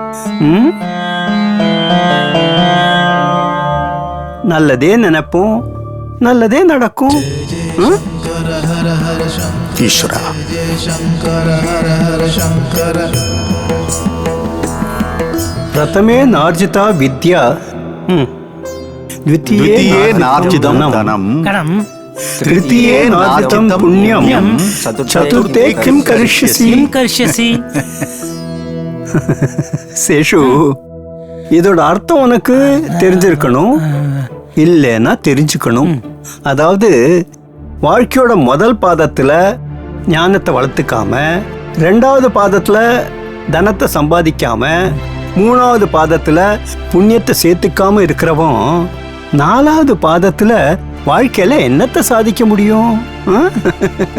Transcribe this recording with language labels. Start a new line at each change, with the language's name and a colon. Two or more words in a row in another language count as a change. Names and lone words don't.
Tamil: நல்லதே நினைப்போம், நல்லதே நடக்கும். ஈஸ்வரா,
Sanskrit: प्रथमे नार्जिता विद्या, द्वितीये नार्जितं धनं, கணம் तृतीये नार्जितं पुण्यम, चतुर्थे किम करिष्यसि? கர்ஷசி.
Tamil: சேஷு, இதோட அர்த்தம் உனக்கு தெரிஞ்சிருக்கணும், இல்லைன்னா தெரிஞ்சுக்கணும். அதாவது வாழ்க்கையோட முதல் பாதத்துல ஞானத்தை வளர்த்துக்காம, 2வது பாதத்துல தனத்தை சம்பாதிக்காம, 3வது பாதத்துல புண்ணியத்தை சேர்த்துக்காம இருக்கிறவன் 4வது பாதத்துல வாழ்க்கையில என்னத்தை சாதிக்க முடியும்?